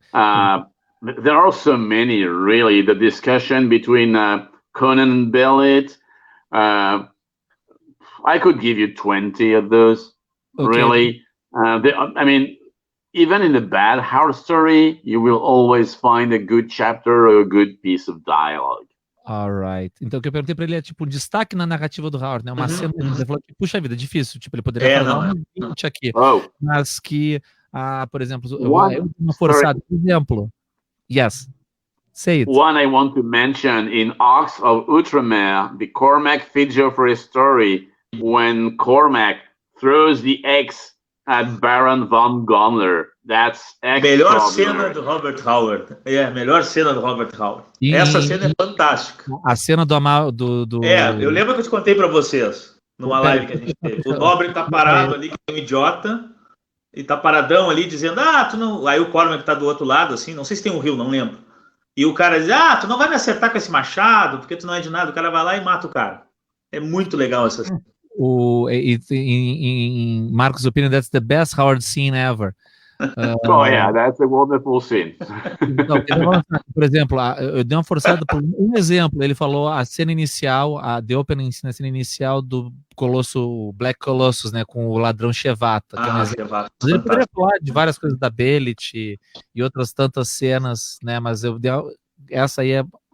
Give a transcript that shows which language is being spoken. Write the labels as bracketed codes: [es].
[en] There are so many, really. The discussion between Conan and Belit. I could give you 20 of those. Okay. Really. I mean, even in a bad Howard story, you will always find a good chapter or a good piece of dialogue. Alright. [pt] Então, o que eu perguntei pra ele é, tipo, um destaque na narrativa do Howard, né? Uma cena, ele falou que, puxa vida, difícil. Tipo, ele poderia falar um 20 aqui. Mas que, por exemplo, uma forçada. Por exemplo. [en] Yes. Say it. One I want to mention, in Ox of Outremer, the Cormac figure for a story, when Cormac throws the X at Baron von Gomler. That's [pt] melhor cena do Robert Howard. Melhor cena do Robert Howard. Essa cena é fantástica. A cena do eu lembro que eu te contei pra vocês numa live que a gente teve. O Robert tá parado ali, que é um idiota, e tá paradão ali dizendo, tu não... Aí o Cormac tá do outro lado, assim, não sei se tem um rio, não lembro. E o cara diz, tu não vai me acertar com esse machado, porque tu não é de nada. O cara vai lá e mata o cara. É muito legal essa cena. [en] In Marcos' opinion, that's the best Howard scene ever. That's a wonderful scene. [pt] Por exemplo, eu dei uma forçada por um exemplo. Ele falou a cena inicial, [en] the opening, [pt] a cena inicial do Colosso, Black Colossus, né, com o ladrão Shevata. Shevata. Ele poderia falar de várias coisas da Belit e outras tantas cenas, né, mas essa aí é.